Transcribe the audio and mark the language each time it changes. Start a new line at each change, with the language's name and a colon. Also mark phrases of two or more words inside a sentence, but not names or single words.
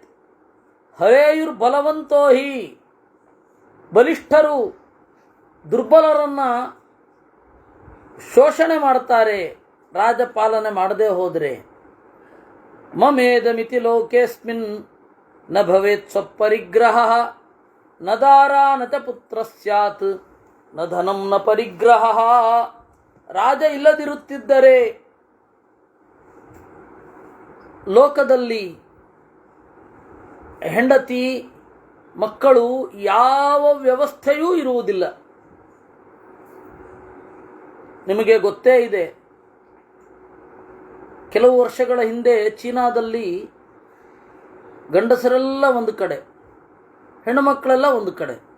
Sanskrit: ಹರೇಯುರ್ಬಲವಂತೋ ಹಿ,
Kannada: ಬಲಿಷ್ಠರು ದುರ್ಬಲರನ್ನು ಶೋಷಣೆ ಮಾಡ್ತಾರೆ ರಾಜಪಾಲನೆ ಮಾಡದೇ ಹೋದರೆ.
Sanskrit: ಮಮೇದಮಿತಿ ಲೋಕೇಸ್ಮಿನ್ ನ ಭವೇತ್ ಸ್ವಪರಿಗ್ರಹ ನ ದಾರ ನ ಚ ಪುತ್ರ ಸ್ಯಾತ್ ನ ಧನಂ ನ ಪರಿಗ್ರಹ.
Kannada: ರಾಜ ಇಲ್ಲದಿರುತ್ತಿದ್ದರೆ ಲೋಕದಲ್ಲಿ ಹೆಂಡತಿ, ಮಕ್ಕಳು, ಯಾವ ವ್ಯವಸ್ಥೆಯೂ ಇರುವುದಿಲ್ಲ. ನಿಮಗೆ ಗೊತ್ತೇ ಇದೆ, ಕೆಲವು ವರ್ಷಗಳ ಹಿಂದೆ ಚೀನಾದಲ್ಲಿ ಗಂಡಸರೆಲ್ಲ ಒಂದು ಕಡೆ, ಹೆಣ್ಣುಮಕ್ಕಳೆಲ್ಲ ಒಂದು ಕಡೆ.